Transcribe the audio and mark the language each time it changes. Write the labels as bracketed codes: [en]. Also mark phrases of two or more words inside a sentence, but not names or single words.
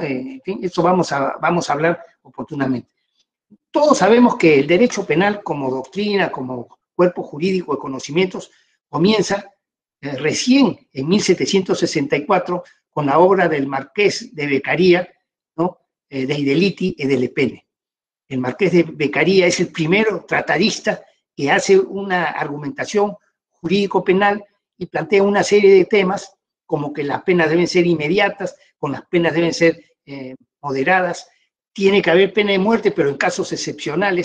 [es] En fin, eso vamos a hablar oportunamente. Todos sabemos que el derecho penal como doctrina, como cuerpo jurídico de conocimientos, comienza recién en 1764 con la obra del Marqués de Beccaria, ¿no? Dei Delitti e delle Pene. El Marqués de Beccaria es el primero tratadista que hace una argumentación jurídico-penal y plantea una serie de temas como que las penas deben ser inmediatas, con las penas deben ser moderadas, tiene que haber pena de muerte, pero en casos excepcionales.